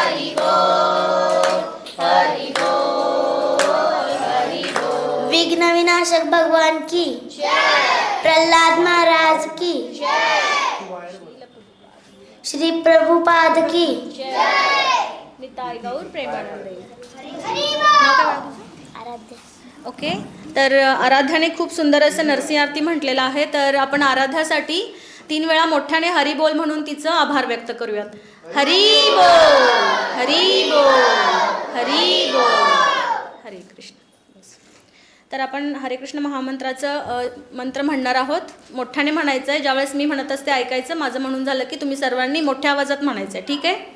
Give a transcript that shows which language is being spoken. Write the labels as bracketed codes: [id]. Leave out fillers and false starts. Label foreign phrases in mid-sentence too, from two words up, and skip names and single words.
[hi] विघ्न विनाशक भगवान की प्रहलाद महाराज की श्री प्रभुपाद की निताय गौर प्रेमानंद आराध्य [mr] ओके. तर आराध्याने खूप सुंदर असं नरसिंह आरती म्हटलेलं आहे. तर आपण आराध्यासाठी 3 वेळा मोठ्याने हरी बोल म्हणून तिचं आभार व्यक्त करूयात. हरी बोल हरी बोल हरी बोल हरे कृष्ण. तर आपण हरे कृष्ण महामंत्राचं मंत्र म्हणणार आहोत. मोठ्याने म्हणायचं आहे. ज्यावेळेस मी म्हणत असते ऐकायचं. माझं म्हणून झालं की तुम्ही सर्वांनी मोठ्या आवाजात म्हणायचं आहे. ठीक आहे.